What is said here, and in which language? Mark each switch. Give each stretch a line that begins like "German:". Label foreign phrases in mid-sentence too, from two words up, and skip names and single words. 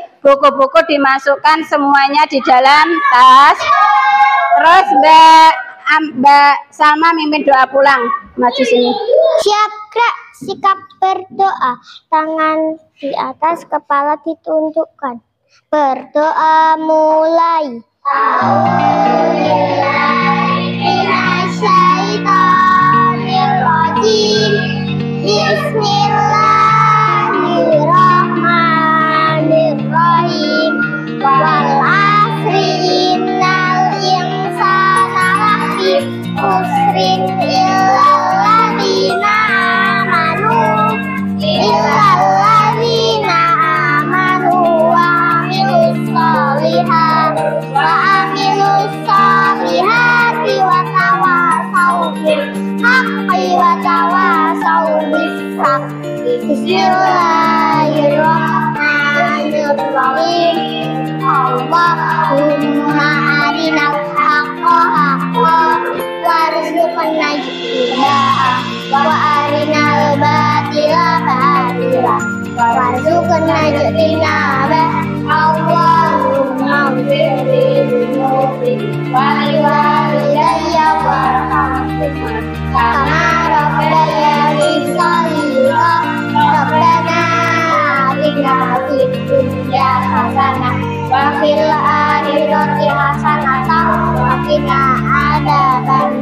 Indonesian: Buku-buku dimasukkan semuanya di dalam tas. Terus Mbak Salma mimpin doa pulang. Maju sini. Siap, gerak. Sikap berdoa. Tangan di atas, kepala ditundukkan. Berdoa mulai.
Arabic: Bismillahirrahmanirrahim. والعصر إن الإنسان لفي خسر إلا الذين آمنوا وعملوا الصالحات وتواصوا بالحق وتواصوا بالصبر. Bismillahirrahmanirrahim. اللهم أرنا الحق حقا وارزقنا اتباعه وأرنا الباطل باطلا وارزقنا اجتنابه. اللهم اغفر لي ولوالدي وارحمهما كما ربياني صغيرا. ربنا آتنا في الدنيا حسنة وفي الآخرة حسنة وقنا عذاب النار.